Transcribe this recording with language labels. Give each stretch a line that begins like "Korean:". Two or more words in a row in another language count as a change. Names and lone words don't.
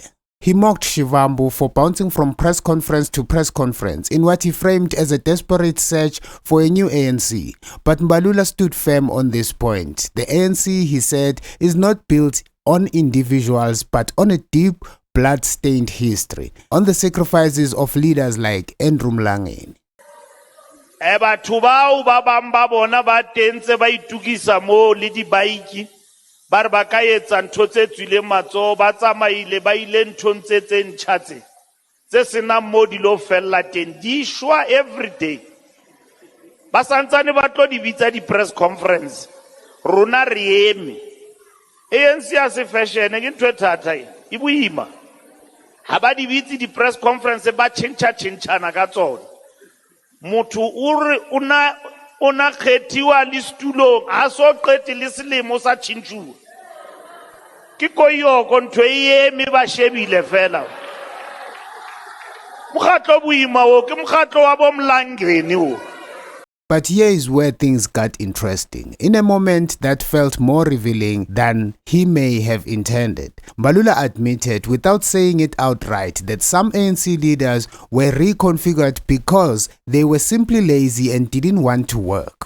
English: He mocked Shivambu for bouncing from press conference to press conference in what he framed as a desperate search for a new ANC. But Mbalula stood firm on this point. The ANC, he said, is not built on individuals but on a deep blood-stained history, on the sacrifices of leaders like Andrew Mlangeni.
Southern Sotho: Batho bao ba bang ba bona ba tentse ba itukisa mo le dibaiki ba re ba ka etsa ntho tse tswileng matsoho ba tsamaile ba ile nthong tse ntjha tse senang mo di lo fella teng di shwa
English: every day
Southern Sotho: ba santsane ba tlo di bitsa di
English: press conference
Southern Sotho: rona re eme ANC Succession ke ntho e thata e boima ha ba di bitse di
English: press conference
Southern Sotho: ba tšhentšhana ka tsona motho o re ona kgethiwa le stulong a so qete le selemo sa tšhintšhuwa ke koyoko ntho e eme ba shebile fela mokgatlo boima o ke mokgatlo wa bomlangeni o.
English: But here is where things got interesting. In a moment that felt more revealing than he may have intended, Mbalula admitted, without saying it outright, that some ANC leaders were reconfigured because they were simply lazy and didn't want to work.